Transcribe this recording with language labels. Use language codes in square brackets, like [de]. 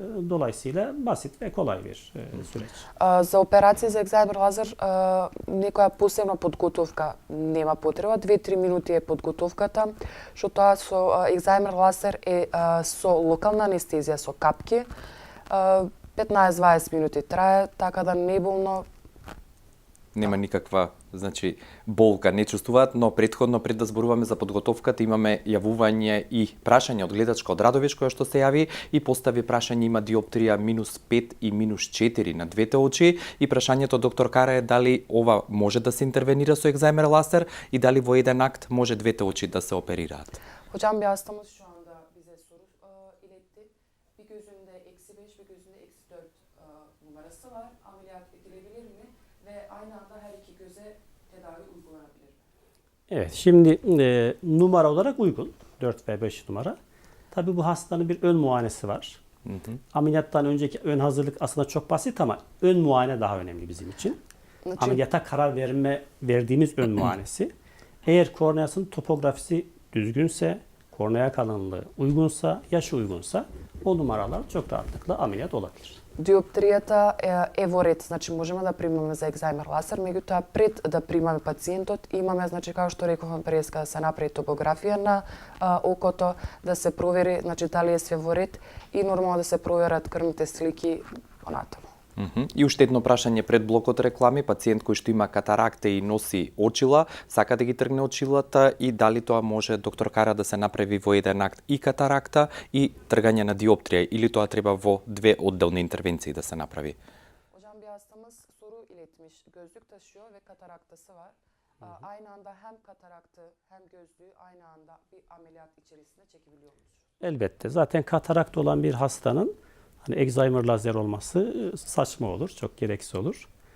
[tr] Dolayısıyla basit ve kolay bir süreç. [mk] За операција за екзајмер лазер некоја посебна подготовка нема потреба, 2-3 минути е подготовката, што тоа со екзајмер лазер е со локална анестезија со капки. 15-20 минути трае, така да не болно. Нема никаква, значи, болка не чувствуваат, но претходно пред да зборуваме за подготовката имаме јавување и прашање од гледачка од Радовиш која што се јави и постави прашање има диоптрија -5 и -4 на двете очи и прашањето доктор Кара е дали ова може да се интервенира со екзајмер ласер и дали во еден акт може двете очи да се оперираат. [tr] Hocam bir hastamız şu anda bize soru iletti. Bir gözünde -5, bir gözünde -4 numarası var. Ameliyat edilebilir mi? Ve aynı anda her iki göze tedavi uygulanabilir mi? Evet, şimdi numara olarak uygun. 4 ve 5 numara. Tabii bu hastanın bir ön muayenesi var. Ameliyattan önceki ön hazırlık aslında çok basit ama ön muayene daha önemli bizim için. [mk] Значи, [tr] Ameliyata karar verdiğimiz ön muayenesi. Eğer korneasının topografisi düzgünse, kornea kalınlığı uygunsa, yaşı uygunsa o numaralar çok rahatlıkla ameliyat olabilir. [mk] Диоптријата е во ред, значи можеме да примаме за екзаймер ласер, меѓутоа пред да примаме пациентот имаме, значи како што рековме преска, да се направи топографија на окото, да се провери, значи дали е све во ред и нормално да се проверат крвните слики понатаму. И уште едно прашање пред блокот реклами, пациент кој што има катаракта и носи очила, сака да ги тргне очилата и дали тоа може, доктор Кара, да се направи во еден акт и катаракта и тргање на диоптрија, или тоа треба во две одделни интервенции да се направи? [tr] Hocam bir hastamız soru iletmiş. Gözlük taşıyor ve kataraktası var. Aynı anda hem kataraktı hem gözlüğü aynı anda bir ameliyat içerisinde çekebiliyor muyuz? Elbette. Zaten katarakt olan bir hastanın hani Alzheimer lazer olması saçma olur, çok gereksiz olur.